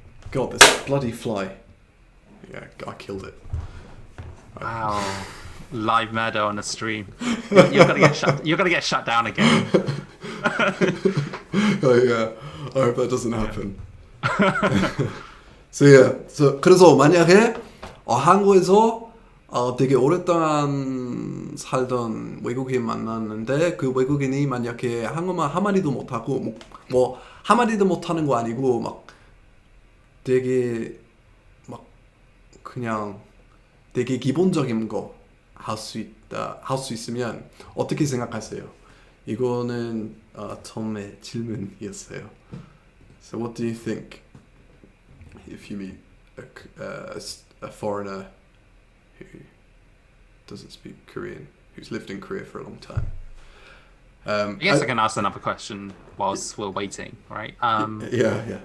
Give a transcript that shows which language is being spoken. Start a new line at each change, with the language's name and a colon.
English: God, this bloody fly. Yeah, I killed it. Wow. Live murder on a stream. You're gonna get shut down again. Oh yeah, I hope that doesn't happen.
Korean: So 그래서 만약에 한국에서 되게 오랫동안 살던 외국인 만났는데 그 외국인이 만약에 한국말 한마디도 못하고 뭐 한마디도 못하는 거 아니고 막 되게 막 그냥 되게 기본적인 거 할 수 있으면 어떻게 생각하세요? 이거는 톰의 질문이었어요.
English: So what do you think if you meet a foreigner who doesn't speak Korean, who's lived in Korea for a long time? I guess I can ask another question whilst we're waiting, right? Yeah.